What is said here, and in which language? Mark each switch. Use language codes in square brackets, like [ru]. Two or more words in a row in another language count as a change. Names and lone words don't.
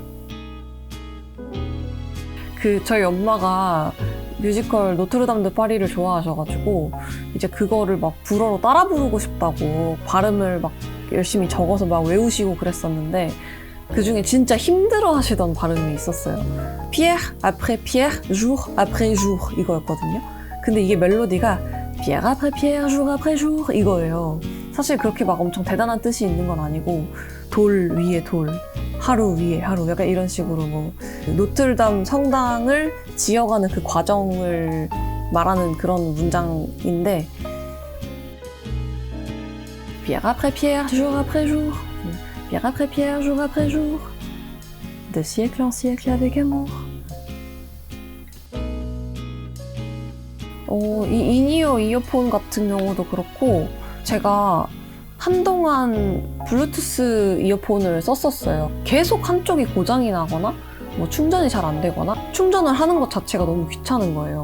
[ko] 저희 엄마가 뮤지컬 노트르담 드 파리를 좋아하셔가지고 이제 그거를 막 불어로 따라 부르고 싶다고 발음을 막 열심히 적어서 막 외우시고 그랬었는데 그 중에 진짜 힘들어 하시던 발음이 있었어요. [fr] Pierre après Pierre, jour après jour 이거였거든요. [ko] 근데 이게 멜로디가 [fr] Pierre après Pierre, jour après jour 이거예요. [ko] 사실 그렇게 막 엄청 대단한 뜻이 있는 건 아니고 돌 위에 돌, 하루 위에 하루 약간 이런 식으로 뭐 노틀담 성당을 지어가는 그 과정을 말하는 그런 문장인데 [fr] Pierre après pierre, jour après jour, pierre après pierre, jour après jour, de siècle en siècle avec amour. [ko] 이 인이어 이어폰 같은 경우도 그렇고 제가 한동안 블루투스 이어폰을 썼었어요. 계속 한쪽이 고장이 나거나 뭐 충전이 잘 안 되거나 충전을 하는 것 자체가 너무 귀찮은 거예요.